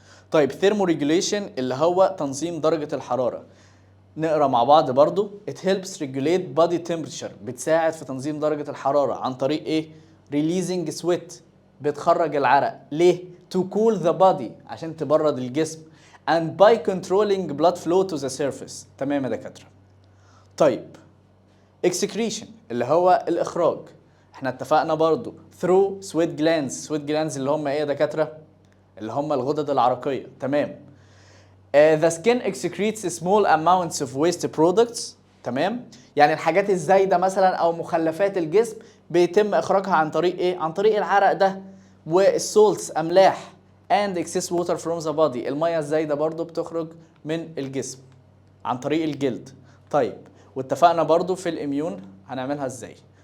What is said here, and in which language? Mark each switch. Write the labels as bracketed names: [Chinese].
[Arabic] طيب thermoregulation اللي هو تنظيم درجه الحراره. نقرا مع بعض برضو. [English] it helps regulate body temperature، [Arabic] بتساعد في تنظيم درجه الحراره عن طريق ايه؟ [English] releasing sweat، [Arabic] بتخرج العرق. ليه؟ [English] to cool the body، [Arabic] عشان تبرد الجسم. [English] and by controlling blood flow to the surface. [Arabic] تمام يا دكاتره. طيب excretion اللي هو الاخراج، احنا اتفقنا برضو [English] through sweat glands. [Arabic] sweat glands اللي هم ايه يا دكاتره؟ اللي هم الغدد العرقيه. تمام. [English] the skin excretes small amounts of waste products. [Arabic] تمام، يعني الحاجات الزايده مثلا او مخلفات الجسم بيتم اخراجها عن طريق ايه؟ عن طريق العرق ده. والسولتس، املاح، [English] and excess water from the body، [Arabic] الميه الزايده برضو بتخرج من الجسم عن طريق الجلد. طيب واتفقنا برضو في الاميون هنعملها ازاي.